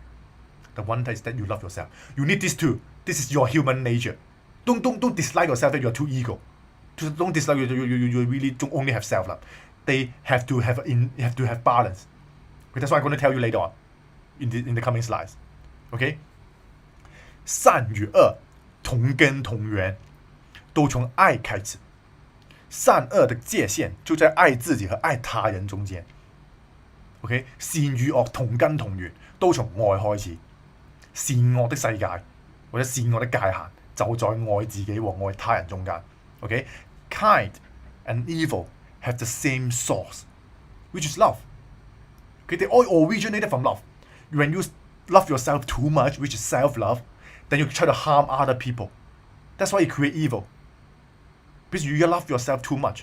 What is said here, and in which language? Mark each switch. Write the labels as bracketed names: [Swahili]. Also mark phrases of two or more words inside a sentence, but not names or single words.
[English] The one type is that you love yourself. You need these two. This is your human nature. Don't dislike yourself that you're too ego. Don't dislike you really don't only have self-love. They have to have balance. Okay, that's what I'm going to tell you later on in the coming slides. [Chinese] Okay? 善与恶同根同源。都从爱开始，善惡的界限就在愛自己和愛他人中間。OK，善與惡同根同源，都從愛開始。善惡的世界或者善惡的界限就在愛自己和愛他人中間。OK， [English] kind and evil have the same source, which is love. Okay, they all originated from love. When you love yourself too much, which is self-love, then you try to harm other people. That's why you create evil. Because you love yourself too much.